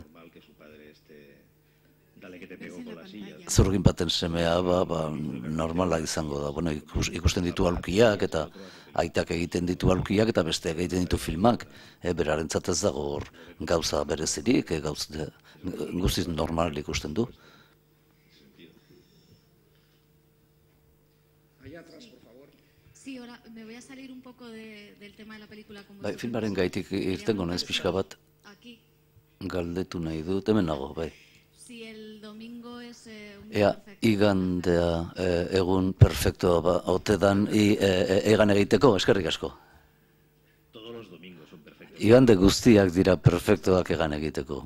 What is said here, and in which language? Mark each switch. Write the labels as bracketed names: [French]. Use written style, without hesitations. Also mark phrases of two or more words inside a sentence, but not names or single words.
[Basque] Zurgin baten semea, normala izango da. Bueno, ikusten ditu aulkiak eta aitak egiten ditu aulkiak eta besteak egiten ditu filmak. Berarentzat ez dago hor gauza berezirik, guztiz normal ikusten du. [Spanish] Sí, ahora me voy a salir un poco del tema de la película. [Basque] Filmaren gaitik irtengo naiz pixka bat galdetu nahi dut, hemen nago, bai. Ea, igandea egun perfektoa ote dan egan egiteko, eskerrik asko. Igande guztiak dira perfektoak egan egiteko.